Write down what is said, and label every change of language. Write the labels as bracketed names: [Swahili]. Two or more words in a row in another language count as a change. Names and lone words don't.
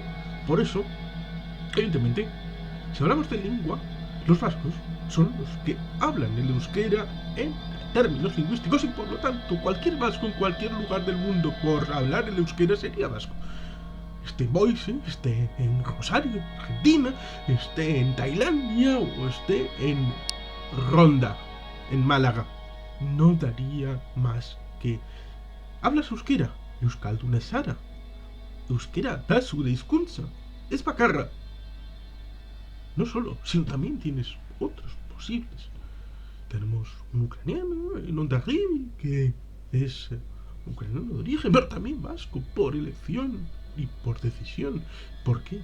[Spanish] Por eso, evidentemente, si hablamos de lengua, los vascos son los que hablan el euskera en términos lingüísticos y por lo tanto cualquier vasco en cualquier lugar del mundo por hablar el euskera sería vasco. Esté en Boise, esté en Rosario, Argentina, esté en Tailandia o esté en Ronda, en Málaga. No daría más que... ¿Hablas euskera? [Basque] Euskalduna zara. Euskera da zure hizkuntza. Es bakarra. [Spanish] No solo, sino también tienes otros posibles. Tenemos un ucraniano en Ondarribia, que es ucraniano de origen, pero también vasco, por elección y por decisión. ¿Por qué?